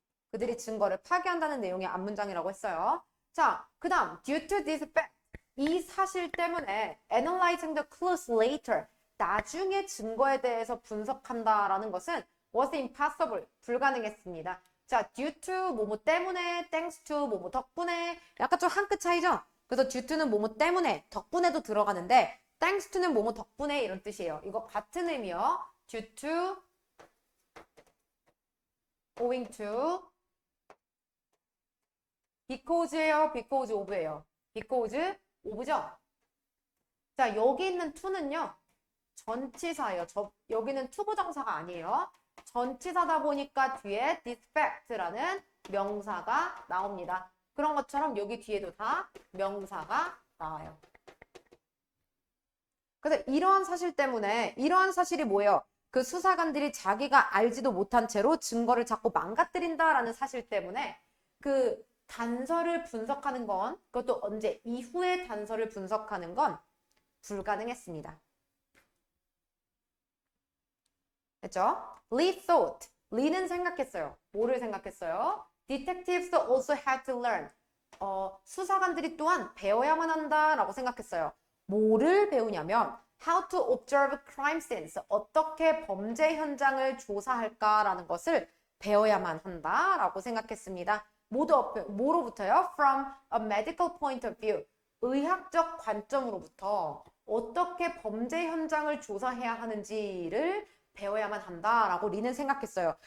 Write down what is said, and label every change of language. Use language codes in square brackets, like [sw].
[ko] 그들이 증거를 파괴한다는 내용의 앞문장이라고 했어요. 자, 그 다음 [en] due to this fact, [ko] 이 사실 때문에 [en] analyzing the clues later, [ko] 나중에 증거에 대해서 분석한다라는 것은 [en] was impossible, [ko] 불가능했습니다. 자, due to 뭐뭐 때문에, thanks to 뭐뭐 덕분에, 약간 좀 한 끗 차이죠? 그래서 due to는 뭐뭐 때문에, 덕분에도 들어가는데 thanks to는 뭐뭐 덕분에 이런 뜻이에요. 이거 같은 의미요. due to, owing to, because예요, because of예요. because of죠? 자, 여기 있는 to는요. 전치사예요. 여기는 투부정사가 아니에요. 전치사다 보니까 뒤에 this fact라는 명사가 나옵니다. 그런 것처럼 여기 뒤에도 다 명사가 나와요. 그래서 이러한 사실 때문에 이러한 사실이 뭐예요? 그 수사관들이 자기가 알지도 못한 채로 증거를 자꾸 망가뜨린다라는 사실 때문에 그 단서를 분석하는 건, 그것도 언제 이후에 단서를 분석하는 건 불가능했습니다. 됐죠? [en] Lee thought. [ko] Lee는 생각했어요. 뭐를 생각했어요? [en] Detectives also had to learn. [ko] 수사관들이 또한 배워야만 한다라고 생각했어요. 뭐를 배우냐면 [en] how to observe crime scenes. [ko] 어떻게 범죄 현장을 조사할까라는 것을 배워야만 한다라고 생각했습니다. 뭐로부터요? [en] From a medical point of view. [ko] 의학적 관점으로부터 어떻게 범죄 현장을 조사해야 하는지를 배워야만 한다라고 리는 생각했어요.